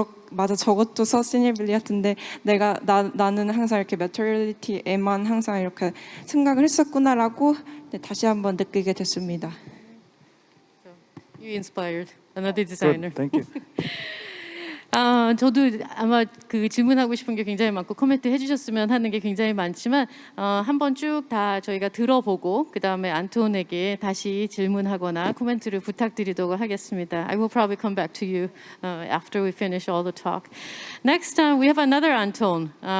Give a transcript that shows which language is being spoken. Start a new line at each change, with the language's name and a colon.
Korean: 맞아 저것도 서스테이너빌리티 같은데 나는 항상 이렇게 매터리얼리티에만 항상 이렇게 생각을 했었구나라고 다시 한번 느끼게 됐습니다.
English: You inspired another designer. Good, thank you.
Korean: 저도 아마 그 질문하고 싶은 게 굉장히 많고 코멘트 해주셨으면 하는 게 굉장히 많지만 한번 쭉 다 저희가 들어보고 그 다음에 안톤에게 다시 질문하거나 코멘트를 부탁드리도록 하겠습니다.
English: I will probably come back to you after we finish all the talk. Next, we have another Anton.